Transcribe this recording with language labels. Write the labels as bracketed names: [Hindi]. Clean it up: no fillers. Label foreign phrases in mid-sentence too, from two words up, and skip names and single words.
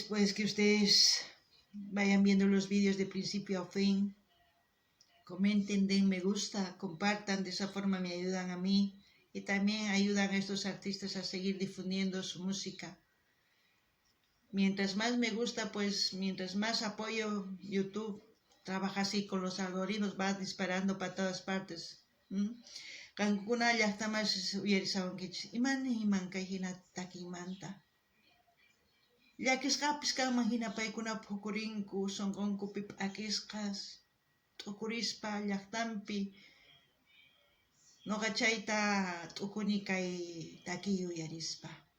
[Spanish] Pues que ustedes vayan viendo los vídeos de principio a fin, comenten, den me gusta, compartan, de esa forma me ayudan a mí y también ayudan a estos artistas a seguir difundiendo su música. Mientras más me gusta, pues mientras más apoyo, YouTube trabaja así con los algoritmos, va disparando para todas partes. [Quechua] Kankuna llaqtamas uyarisawankichis, iman kayhina takimanta. Llakisqapis kanman hina paykuna hukurinku, sonqonkupi p'akisqas, t'ukurispa llaqtanpi. Noqa chayta t'ukuni kay takiy uyarispa.